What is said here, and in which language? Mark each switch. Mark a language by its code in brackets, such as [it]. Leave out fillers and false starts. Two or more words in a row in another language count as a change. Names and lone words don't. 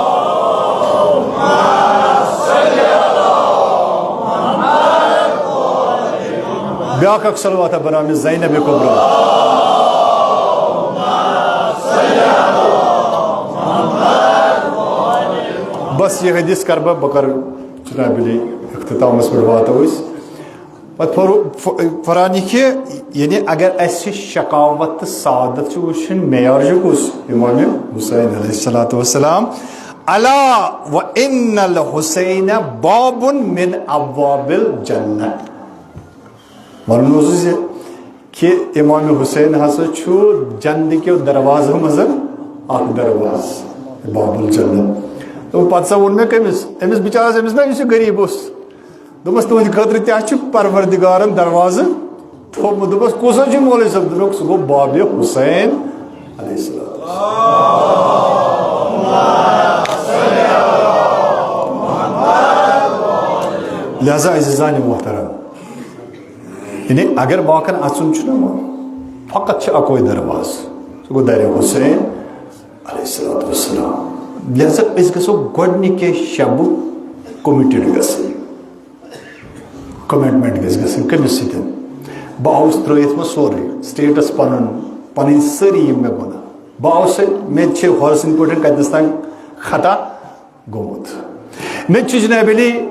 [ks] بیٛاکھ اکھ سلواتہ بناونہِ زینب کُبرا بس یہ حدیث کر بہٕ کَرٕ جناب علی اختتامس پٮ۪ٹھ واتو أسۍ پتہٕ فرانی کہِ یعنی اگر اسہِ شقاوت تہٕ سعادت چھُ وٕچھُن معیار چھُ کُس امام حسین [ar] علیہ الصلوۃ والسلام الا وان الحسین باب من ابواب الجنہ [ks] ونُن اوسُس یہِ کہِ امام حسین ہسا چھُ جنتٕکیو دروازو منٛز اکھ درواز [ar] باب الجنہ [ks] پتہٕ سا ووٚن مےٚ کٔمِس أمِس بِچارس أمِس نا یُس یہِ غریٖب اوس دوٚپمَس تُہنٛدِ خٲطرٕ تہِ چھُ پروردِگارن دروازٕ تھوٚومُت دوٚپمَس کُس حظ چھُ مولوی صٲب دوٚپُکھ سُہ گوٚو بابِ حُسین [ar] علیہ السلام [ks] لہذا [ur] عزیزانِ محترم [ks] یعنی اگر باقین اژُن چھُنہ فقط چھُ اکوے درواز سُہ گوٚو درِ حُسین [ar] علیہ الصلوۃ والسلام [ks] لہذا أسۍ گژھو گۄڈنِکے شبہٕ کومِٹِڈ گژھٕنۍ کمٹمنٹ گژھِ گژھٕنۍ کٔمِس سۭتۍ بہٕ آوُس ترٲیِتھ مےٚ سورُے سٹیٹس پنٕنۍ سٲری یِم مےٚ گۄناہ بہٕ آوُس مےٚ چھِ ہۄرٕ سٕنٛدۍ پٲٹھۍ کتنس تام خطا گوٚمُت مےٚ چھُ جناب علی